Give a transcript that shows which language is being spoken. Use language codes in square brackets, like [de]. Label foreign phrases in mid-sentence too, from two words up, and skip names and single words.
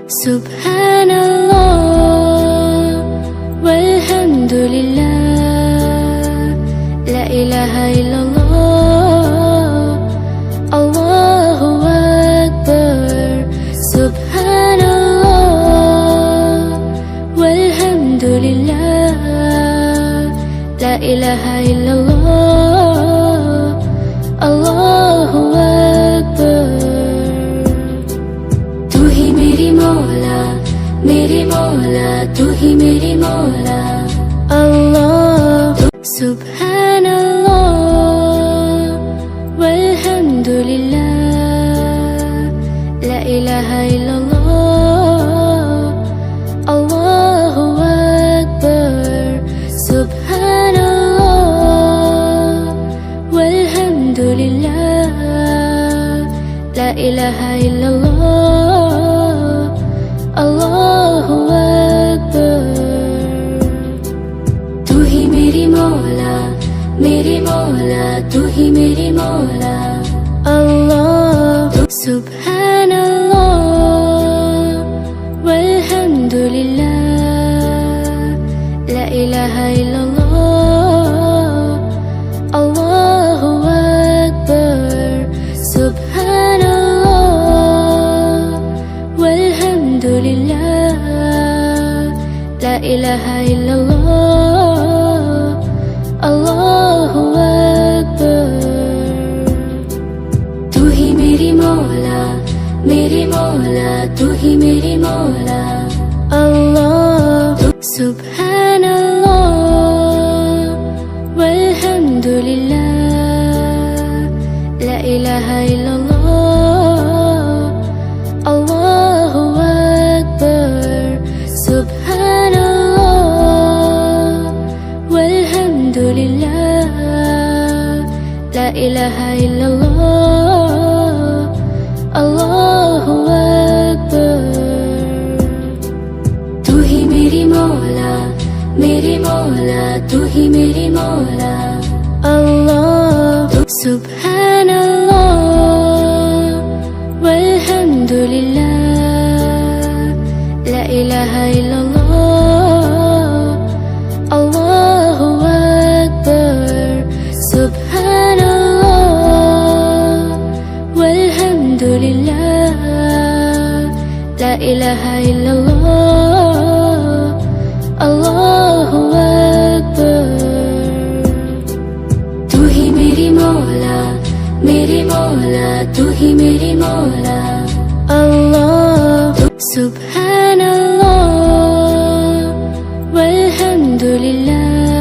[ar] سبحان الله والحمد لله، لا إله إلا الله، الله أكبر. سبحان الله والحمد لله، لا إله إلا الله، الله أكبر. [ur] تو ہی میری مولا، میری مولا، تو ہی میری مولا، اللہ. [ar] سبحان الله والحمد لله, لا إله إلا الله، الله أكبر. سبحان الله والحمد لله، لا إله إلا الله، الله أكبر. [ur] تو ہی میری مولا، میری مولا، تو ہی میری مولا، اللہ. [ar] سبحان الله والحمد لله, لا إله إلا الله، الله أكبر. سبحان الله والحمد لله، لا إله إلا الله، الله أكبر. [ur] تو ہی میری مولا، میری مولا، تو ہی میری مولا، اللہ. [ar] سبحان الله والحمد لله, لا إله إلا الله، الله أكبر. سبحان الله والحمد لله، لا إله إلا الله، الله أكبر. [ur] تو ہی میری مولا، میری مولا، تو ہی میری مولا، اللہ. [ar] سبحان الله والحمد لله, لا إله إلا الله، الله أكبر. سبحان الله والحمد لله، لا إله إلا الله، الله أكبر. [ur] تو ہی میری مولا، میری مولا، تو ہی میری مولا، اللہ. [ar] سبحان الله والحمد لله,